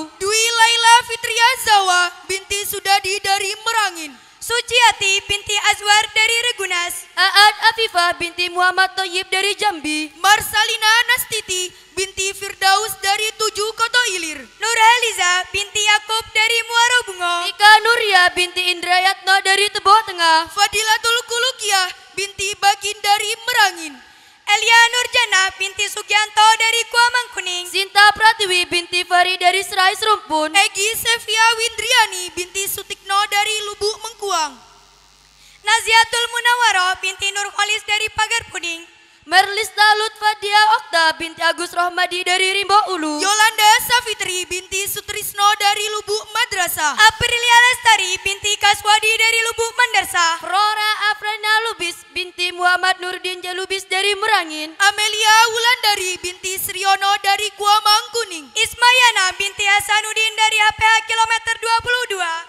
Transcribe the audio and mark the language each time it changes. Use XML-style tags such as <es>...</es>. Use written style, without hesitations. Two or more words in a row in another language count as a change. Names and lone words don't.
<id>Dwi Laila Fitria Zawa binti Sudadi dari Merangin, Suciati binti Azwar dari Regunas, Aad Afifah binti Muhammad Thayyib dari Jambi, Marsalina Nastiti binti Firdaus dari Tujuh Koto Ilir, Nurhaliza binti Yakub dari Muara Bungo, Ika Nuria binti Indrayatno dari Tebo Tengah, Fadilatul Kulukiah binti Bakin dari Merangin, Elia Nurjana binti Sugianto dari Kuamang Kuning, Sinta Pratiwi binti Fari dari Serai Serumpun, Egi Sevia Windriani binti Sutikno dari Lubuk Mengkuang, Naziatul Munawaro binti Nurholis dari Pagar Kuning, Merlista Lutfadia Okta binti Agus Rohmadi dari Rimbo Ulu, Yolanda Safitri binti Sutrisno dari Lubuk Madrasah, Aprilia Lestari binti Kaswadi dari Lubuk Mandarsa, Flora Afrana Lubis binti Muhammad Nurdin Jalubis dari Merangin, Amelia Wulandari binti Sriono dari Guamang Kuning, Ismayana binti Hasanuddin dari HPH kilometer 22,</id>